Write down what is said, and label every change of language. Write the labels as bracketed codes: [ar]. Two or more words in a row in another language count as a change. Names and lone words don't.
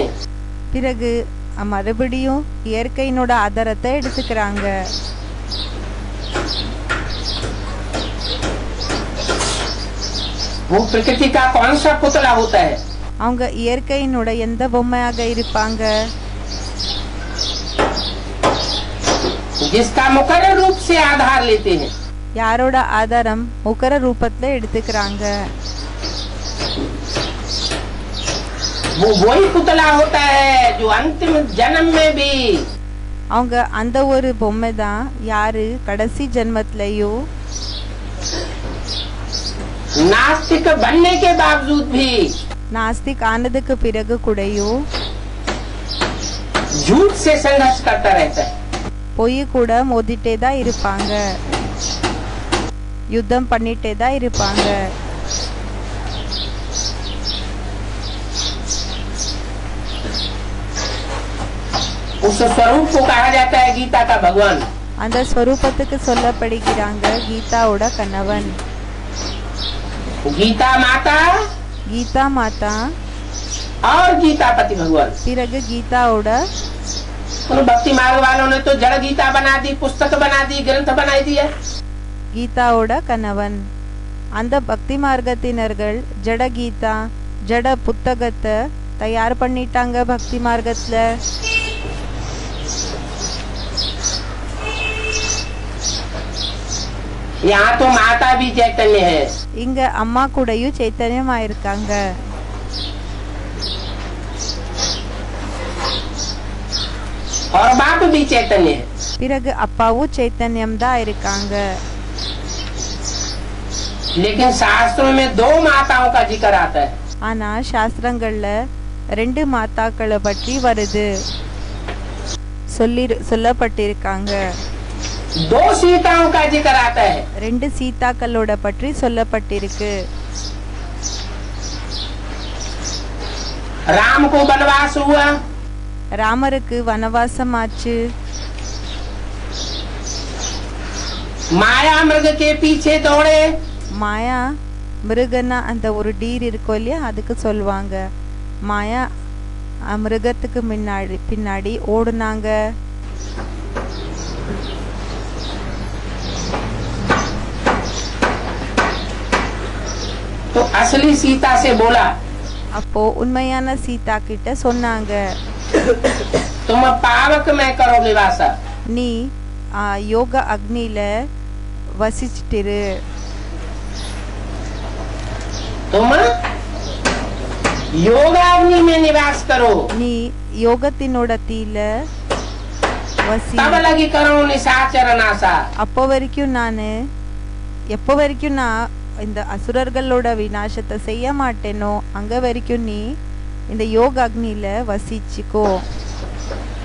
[ta] பிறகு மறுபடியும் இயற்கையினோட ஆதாரத்தை எடுத்துக்கிறாங்க. [hi] वो प्रकृति का कौन सा पुतला होता है? [ta] அவங்க இயற்கையினோட எந்த பொம்மையாக இருப்பாங்க? [hi] जिसका मुकर्रर रूप से आधार लेते हैं। [ta] யாரோட ஆதாரம் முகர ரூபத்துல எடுத்துக்கிறாங்க. [hi] वो वही पुतला होता है जो अंतिम जन्म में भी [ta] அவங்க அந்த ஒரு பொம்மை தான் யாரு கடைசி ஜென்மத்திலயும் [hi] नास्तिक बनने के बावजूद भी [ta] நாஸ்திக் ஆனதுக்கு பிறகு கூடயும் [hi] झूठ से संघर्ष करता रहता है। [ta] பொய் கூட மோதிட்டே தான் இருப்பாங்க, யுத்தம் பண்ணிட்டே தான் இருப்பாங்க. [hi] उस स्वरूप को कहा जाता है गीता का भगवान। [ta] அந்த ஸ்வரூபத்துக்கு சொல்லப்படுகிறாங்க கீதாவோட கணவன். [hi] गीता माता [ta] கீதா மாதா, [hi] और गीता पति भगवान। [ta] பிறகு கீதாவோட [hi] उन भक्ति मार्ग वालों ने तो जड़ गीता बना दी, पुस्तक बना दी, ग्रंथ बनाई दी है। [ta] கீதாவோட கணவன். அந்த பக்தி மார்க்கத்தினர்கள் ஜட கீதா ஜட புத்தகத்தை தயார் பண்ணிட்டாங்க பக்தி மார்க்கத்துல. [hi] यहाँ तो माता भी चैतन्य है, [ta] இங்க அம்மா கூடயும் சைத்தன்யம் ஆயிருக்காங்க. [hi] और बाप भी चैतन्य है। [ta] பிறகு அப்பாவும் சைத்தன்யம் தான் இருக்காங்க. [hi] लेकिन शास्त्रों में दो माताओं का जिक्र आता है। [ta] ஆனா சாஸ்திரங்கள்ல ரெண்டு மாதாக்களை பற்றி வருது, சொல்லப்பட்டிருக்காங்க. [hi] दो सीताओं का जिक्र आता है। [ta] ரெண்டு சீதாக்களோட பற்றி சொல்லப்பட்டிருக்கு. [hi] राम को वनवास हुआ, [ta] ராமருக்கு வனவாசம் ஆச்சு. [hi] माया मृग के पीछे दौड़े, [ta] மாயா மிருகன்னா அந்த ஒரு டீர் இருக்கும் இல்லையா, அதுக்கு சொல்லுவாங்க மாயா. மிருகத்துக்கு பின்னாடி ஓடுனாங்க. [hi] तो असली सीता से बोला, [ta] அப்போ உண்மையான சீதா கிட்ட சொன்னாங்க, [hi] तुम पावक में करो निवास, [ta] நீ யோக அக்னியில வசிச்சிட்டிரு. [hi] तुम योगाग्नि में निवास करो, [ta] நீ யோகத்தினோட தீல வசி. [hi] तब लगी करो निशाचर नासा। [ta] அப்போ வரைக்கும் எப்போ வரைக்கும் நான் இந்த அசுரர்களோட விநாசத்தை செய்ய மாட்டேனோ அங்க வரைக்கும் நீ இந்த யோக அக்னியில வசிச்சுக்கோ.